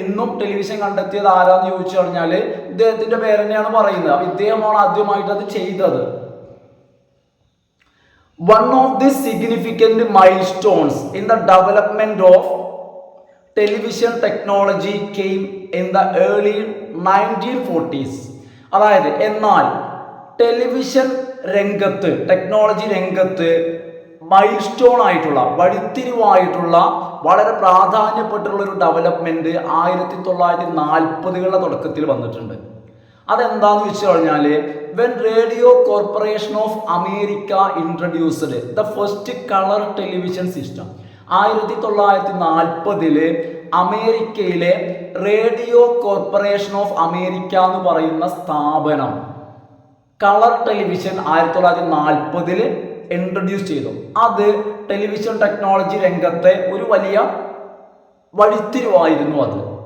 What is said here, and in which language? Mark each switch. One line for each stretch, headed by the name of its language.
Malayalam: ഇന്നും ടെലിവിഷൻ കണ്ടെത്തിയത് ആരാന്ന് ചോദിച്ചു കഴിഞ്ഞാൽ ഇദ്ദേഹത്തിന്റെ പേര് തന്നെയാണ് പറയുന്നത്. അപ്പൊ ഇദ്ദേഹമാണ് ആദ്യമായിട്ട് അത് ചെയ്തത്.
English: One of the significant milestones in the development of television technology came in the early 1940s.
Malayalam: അതായത് എന്നാൽ ടെലിവിഷൻ രംഗത്ത്, ടെക്നോളജി രംഗത്ത് മൈൽ സ്റ്റോൺ ആയിട്ടുള്ള, വഴിത്തിരിവായിട്ടുള്ള, വളരെ പ്രാധാന്യപ്പെട്ടുള്ള ഒരു ഡെവലപ്മെന്റ് 1940കളുടെ തുടക്കത്തിൽ വന്നിട്ടുണ്ട്. അതെന്താന്ന് വെച്ച് കഴിഞ്ഞാൽ
English: when Radio Corporation of America introduced the first color television system.
Malayalam: 1940 അമേരിക്കയിലെ റേഡിയോ കോർപ്പറേഷൻ ഓഫ് അമേരിക്ക എന്ന് പറയുന്ന സ്ഥാപനം കളർ ടെലിവിഷൻ 1940 ഇൻട്രൊഡ്യൂസ് ചെയ്തു. അത് ടെലിവിഷൻ ടെക്നോളജി രംഗത്തെ ഒരു വലിയ വഴിത്തിരിവായിരുന്നു അത്.